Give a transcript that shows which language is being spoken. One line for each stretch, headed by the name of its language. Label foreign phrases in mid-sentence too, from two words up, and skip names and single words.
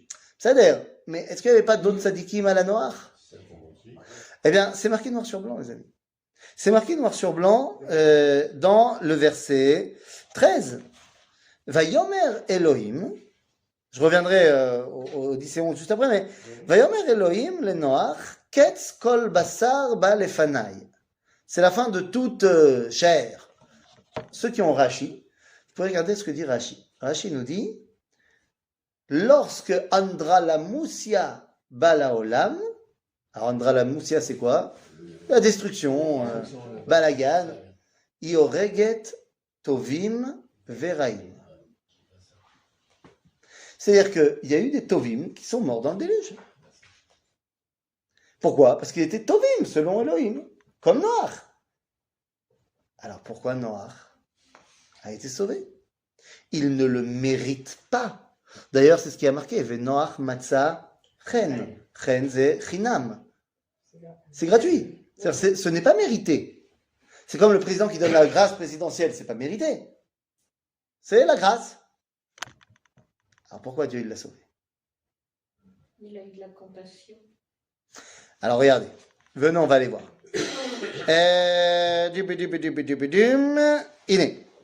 French: Ça d'ailleurs, mais est-ce qu'il n'y avait pas d'autres tzadikim à la Noach? Eh bien, c'est marqué noir sur blanc, les amis. C'est marqué noir sur blanc dans le verset 13.
Hebrew: ויאמר אלהים,
French: je reviendrai au 10 et 11 juste après, mais
Hebrew: ויאמר אלהים לנח קץ כל בשר בא לפני.
French: C'est la fin de toute chair. Ceux qui ont Rashi, vous pouvez regarder ce que dit Rashi. Rashi nous dit, lorsque
Hebrew: אנדרלמוסיה באה לעולם,
French: alors Andralamoussia c'est quoi? La destruction,
Hebrew: בלגן הורגת טובים ורעים.
French: C'est-à-dire qu'il y a eu des tovim qui sont morts dans le déluge. Pourquoi? Parce qu'il était tovim selon Elohim, comme Noach. Alors pourquoi Noach a été sauvé? Il ne le mérite pas. D'ailleurs, c'est ce qui a marqué.
Hebrew: נח מצא חן. חן c'est חינם.
French: C'est gratuit. Ce n'est pas mérité. C'est comme le président qui donne la grâce présidentielle. C'est pas mérité. C'est la grâce. Alors pourquoi Dieu il l'a sauvé? Il a eu de la compassion. Alors regardez. Venons, on va aller voir. Iné.